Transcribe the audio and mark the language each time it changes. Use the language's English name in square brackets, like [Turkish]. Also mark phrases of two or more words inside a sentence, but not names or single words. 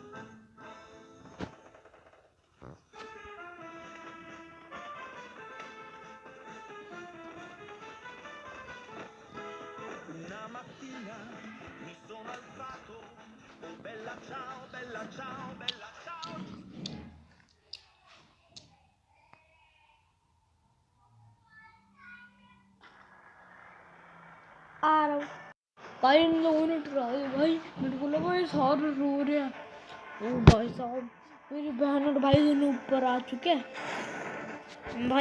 [Italian] Una mattina mi sono alzato, oh bella ciao, bella ciao, bella ciao. [Hindi] आ रहा हूँ भाई। इन लोगों ने ट्राई भाई, मेरे को लगा ये सारे रो रहे हैं। ओ भाई साहब, मेरी बहन और भाई दोनों ऊपर आ चुके हैं भाई।